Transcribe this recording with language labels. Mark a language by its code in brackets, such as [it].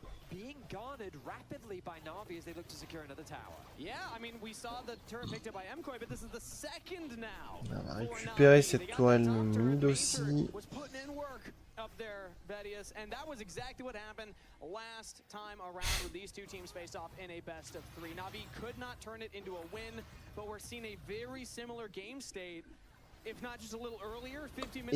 [en] Being garnered rapidly by Na'Vi as they look to secure another tower. Yeah, I mean, we saw the turret picked up by MKOI, but this is the second now. [fr] On va récupérer cette tourelle mid aussi. [en] Up there, Vedius, and that was exactly what happened last time around with these two teams faced off in a best of 3. Na'Vi could not turn it into a win, but we're seeing a very similar game state, if not just a little earlier. 50 minutes.